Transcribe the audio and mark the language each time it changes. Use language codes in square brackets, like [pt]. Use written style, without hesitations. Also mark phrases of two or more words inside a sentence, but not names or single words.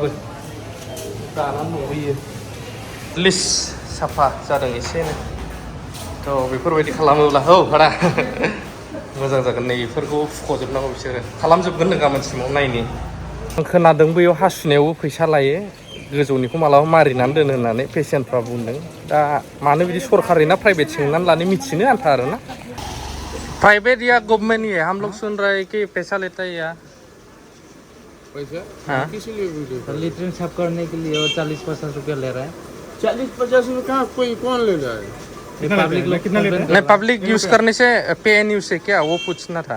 [brx] जानानै दंहैयो एटलिस्ट साफा जादों एसेनो थ' बेफोरबायदि खालामोब्ला औ भारा मोजां जागोन नै बेफोरखौ फुख'जोबनांगौ बिसोरो खालामजोबगोन नो गाबोनसिमाव नायनि आं खोनादों बैयाव हासुनायावबो फैसा लायो गोजौनिखौ मालाबा मारिनानै दोनो होननानै पेसेन्टफ्रा बुंदों दा मानो बिदि सरकारि ना प्राइभेट सोंनानै लानो मिथिनो आन्था आरोना [hi] प्राइवेट या गवर्नमेंट ये हम लोग सुन रहे हैं कि पैसा लेता है या पैसा हाँ किस लिए बोलते हो? लेटरिन साफ करने के लिए और 40-50 रुपया ले रहा है 40-50 रुपये कहाँ कोई कौन ले रहा है? पब्लिक लोग कितना ले रहा नहीं पब्लिक यूज करने से पे एन यूज से क्या वो पूछना था